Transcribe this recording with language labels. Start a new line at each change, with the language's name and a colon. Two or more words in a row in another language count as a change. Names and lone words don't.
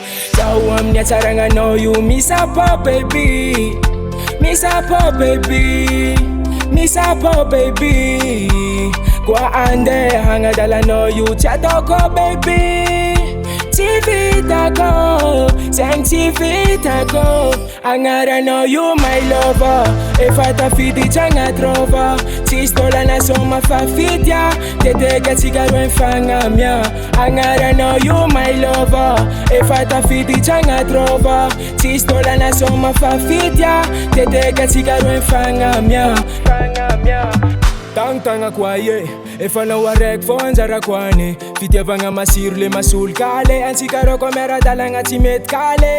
Malagasy: Zaho amin'ny hatsaragnanao io misapo baby, misapo baby, misapo baby. Kwa ande hangadalanao io tsy ataoko baby, tsy vitako, zegny tsy vitako. Agnaranao io
English: my lover,
Malagasy: efa tafiditra agnaty rova. Tsisy tôlana soma fa fitya, teteka tsika roa mifagnamia. Agnaranao io
English: my lover,
Malagasy: efa tafiditra agnaty rova. Tsisy tôlana soma fa fitya, teteka tsika roa mifagnamia. Tagna kwa ye, efa nao araiky fô anjarako ane. Fitiavagna masiro le masolo kale, antsika rô koa miara-dalagna tsy mety kale.